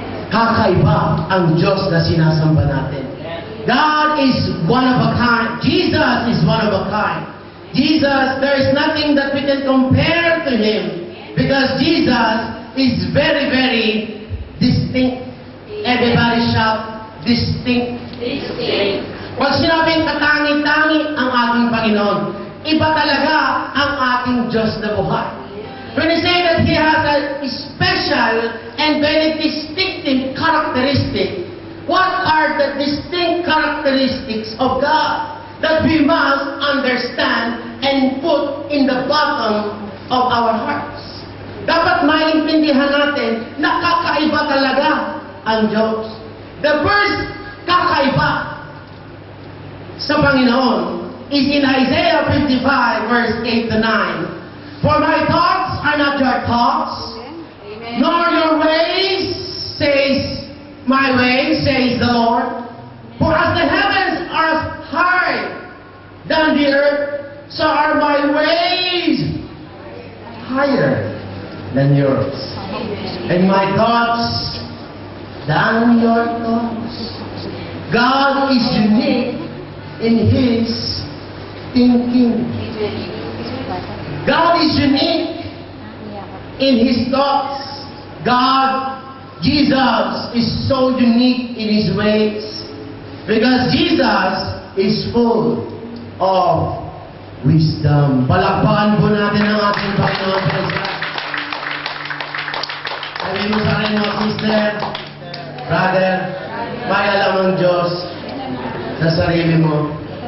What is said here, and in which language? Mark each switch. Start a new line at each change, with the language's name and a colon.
Filipino: Kakaiba ang Diyos na sinasamba natin.
English: God is one of a kind. Jesus is one of a kind. Jesus, there is nothing that we can compare to Him because Jesus is very, very distinct. Everybody shout, distinct.
Filipino: Pag sinabing katangi-tangi ang ating Panginoon, iba talaga ang ating Diyos na buhay.
English: When you say that He has a special and very distinctive characteristic, what are the distinct characteristics of God that we must understand and put in the bottom of our hearts?
Filipino: Dapat maintindihan natin na kakaiba talaga ang Diyos.
English: The first
Filipino: kakaiba sa Panginoon
English: is in Isaiah 55 verse 8 to 9. For my thoughts are not your thoughts, nor your ways, says my ways, says the Lord. For as the heavens are as high than the earth, so are my ways higher than yours, and my thoughts than your thoughts. God is unique in His thinking. God is unique in His thoughts. God, Jesus, is so unique in His ways because Jesus is full of wisdom.
Filipino: Palakpakan po natin ang ating Panginoon. Sabi mo sa akin mo, sister, brother, may alam ang Diyos sa sarili mo.